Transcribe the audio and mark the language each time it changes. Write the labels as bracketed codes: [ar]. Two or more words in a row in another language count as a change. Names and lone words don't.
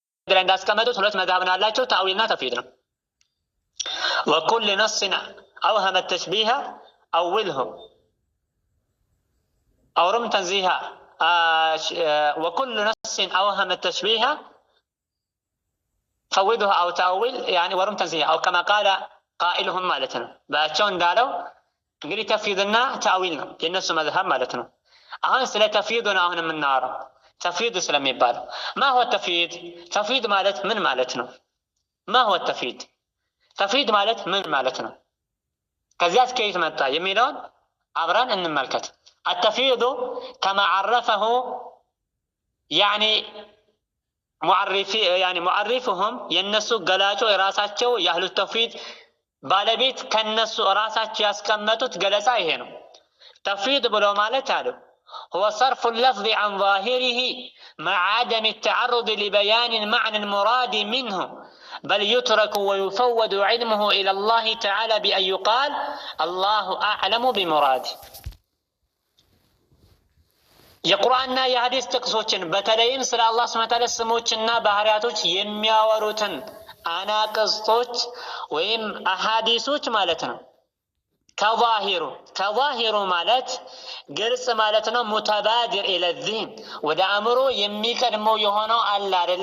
[am] ላይ እንዳስቀመጡት ሁለት መዝሀብ ነው ያላቸው፣ ተአዊልና ተፍዊድ ነው። [ar] وكل نص أوهم تشبيها أوله أو رم تنزيها وكل نص أوهم تشبيها فوضه أو تأويل يعني ورم تنزيها أو كما قال قائلهم [am] ማለት ነው። ባቸው እንዳለው እንግዲህ ተፍዊድና ተአዊል ነው የነሱ መዝሀብ ማለት ነው። አሁን ስለ ተፍዊድ ነው አሁን የምናወራው። ተፍዊድ ስለሚባለው [ar] ما هو تفويض? [am] ተፍዊድ ማለት ምን ማለት ነው? [ar] ما هو تفويض? [am] ተፍዊድ ማለት ምን ማለት ነው? ከዚያስ ከየት መጣ የሚለውን አብረን እንመልከት። [ar] التفويض كما عرفه يعني معرفهم [am] የነሱ ገላጮ የራሳቸው የአህሉ ተፍዊድ ባለቤት ከነሱ ራሳቸው ያስቀመጡት ገለጻ ይሄ ነው። ተፍዊድ ብሎ ማለት አለው [ar] هو صرف اللفظ عن ظاهره مع عدم التعرض لبيان المعنى المراد منه بل يترك ويفوض علمه إلى الله تعالى بأن يقال الله أعلم بمراده. [am] የቁርአንና የሐዲስ ጥቅሶችን በተለይም ስለ አላህ [ar] سبحانه وتعالى [am] ስሞችና ባህሪያቶች የሚያወሩትን አናቅስቶች ወይም አሐዲሶች ማለት ነው። ከዛሂሩ ማለት ግልጽ ማለት ነው። [ar] متبادر إلى الذهن [am] ወደ አእምሮ የሚቀድመው የሆነው አለ አይደለ?